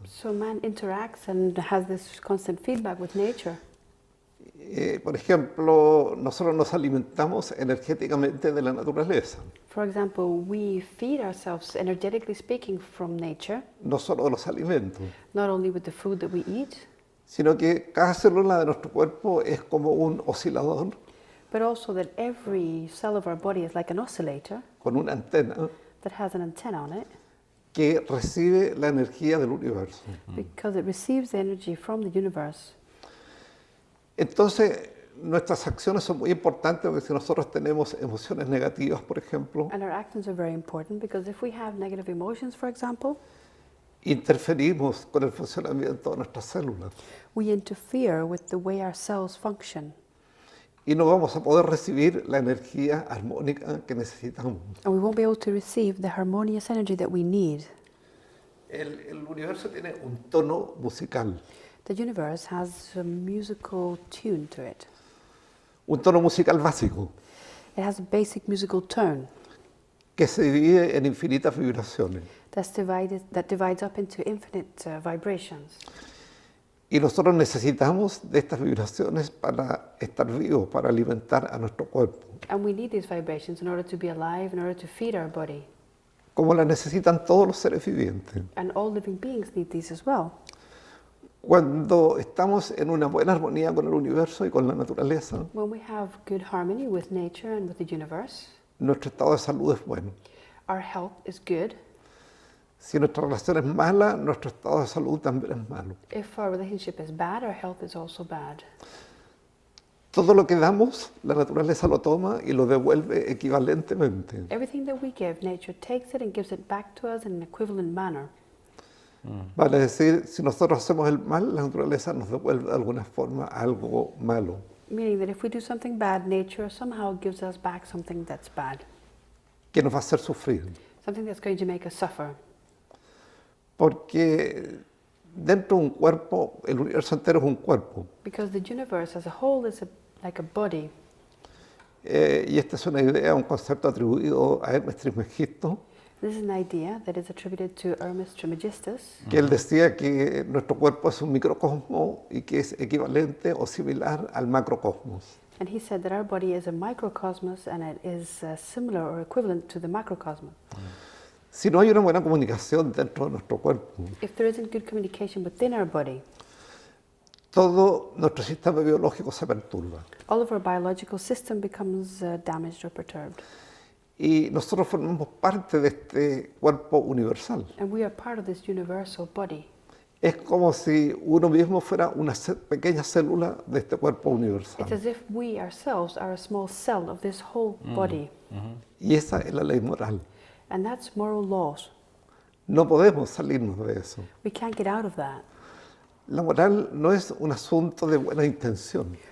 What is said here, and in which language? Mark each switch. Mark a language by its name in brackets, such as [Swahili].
[English] So man interacts and has this constant feedback with nature. [Spanish] Por ejemplo, nosotros nos alimentamos energéticamente de la naturaleza. [English] For example, we feed ourselves, energetically speaking, from nature, [Spanish] No solo de los alimentos, [English] not only with the food that we eat, [Spanish] sino que cada célula de nuestro cuerpo es como un oscilador [English] but also that every cell of our body is like an oscillator [Spanish] con una antena [English] that has an antenna on it, [Spanish] que recibe la energía del universo. [English] because it receives the energy from the universe. [Spanish] Entonces, nuestras acciones son muy importantes porque si nosotros tenemos emociones negativas, por ejemplo, [English] And our actions are very important because if we have negative emotions, for example, [Spanish] interferimos con el funcionamiento de nuestras células [English] we interfere with the way our cells function, [Spanish] y no vamos a poder recibir la energía armónica que necesitamos. [English] and we won't be able to receive the harmonious energy that we need. [Spanish] El universo tiene un tono musical. [English] The universe has a musical tune to it. [Spanish] Un tono musical básico [English] It has a basic musical tone [Spanish] que se divide en infinitas vibraciones. [English] that divides up into infinite vibrations. [Spanish] Y nosotros necesitamos de estas vibraciones para estar vivos, para alimentar a nuestro cuerpo. [English] And we need these vibrations in order to be alive, in order to feed our body. [Spanish] Como las necesitan todos los seres vivientes. [English] And all living beings need these as well. [Spanish] Cuando estamos en una buena armonía con el universo y con la naturaleza, [English] When we have good harmony with nature and with the universe, [Spanish] nuestro estado de salud es bueno. [English] our health is good. [Spanish] Si nuestra relación es mala, nuestro estado de salud también es malo. [English] If our relationship is bad, our health is also bad. [Spanish] Todo lo que damos, la naturaleza lo toma y lo devuelve equivalentemente. [English] Everything that we give, nature takes it and gives it back to us in an equivalent manner. [Spanish] Vale decir, si nosotros hacemos el mal, la naturaleza nos devuelve de alguna forma algo malo. [English] Meaning that if we do something bad, nature somehow gives us back something that's bad. [Spanish] Que nos va a hacer sufrir. [English] Something that's going to make us suffer. [Spanish] Porque dentro de un cuerpo, el universo entero es un cuerpo. [English] Because the universe as a whole is like a body. [Spanish] Y esta es una idea, un concepto atribuido a Hermes Trismegisto, [English] This is an idea that is attributed to Hermes Trismegistus, [Spanish] que él decía que nuestro cuerpo es un microcosmo y que es equivalente o similar al macrocosmos. [English] and he said that our body is a microcosmos and it is similar or equivalent to the macrocosmos. [Spanish] Si no hay una buena comunicación dentro de nuestro cuerpo, [English] If there isn't good communication within our body, [Spanish] todo nuestro sistema biológico se perturba. [English] all of our biological system becomes damaged or perturbed. [Spanish] Y nosotros formamos parte de este cuerpo universal. [English] And we are part of this universal body. [Spanish] Es como si uno mismo fuera una pequeña célula de este cuerpo universal. [English] It's as if we ourselves are a small cell of this whole body. [Spanish] Y esa es la ley moral. [English] And that's moral laws. [Spanish] No podemos salirnos de eso. [English] We can't get out of that. [Spanish] La moral no es un asunto de buena intención.